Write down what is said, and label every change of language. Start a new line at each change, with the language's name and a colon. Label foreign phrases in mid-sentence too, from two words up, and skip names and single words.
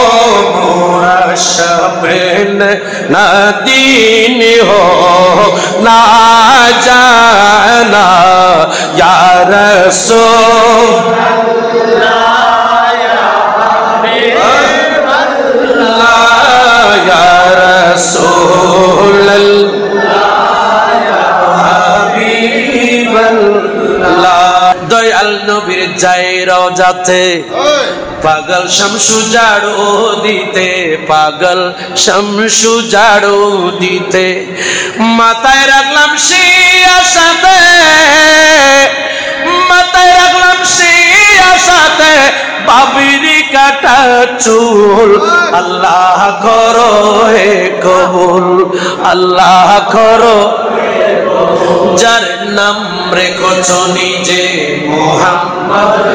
Urdu: مرشبن نہ دین ہو نہ جانا یا رسول اللہ یا رسول اللہ
Bangla: حبیب اللہ দয়াল নবীর যায় রওজাতে পাগল শামসু ঝাড়ু দিতে পাগল শামসু ঝাড়ু দিতে মাথায় রাখলাম সেই আশাতে মাথায় রাখলাম সেই আশাতে বাবিরি কাটা চুল আল্লাহ করো হে কবুল আল্লাহ করো যার নাম রেখেছো নিজে মুহাম্মদ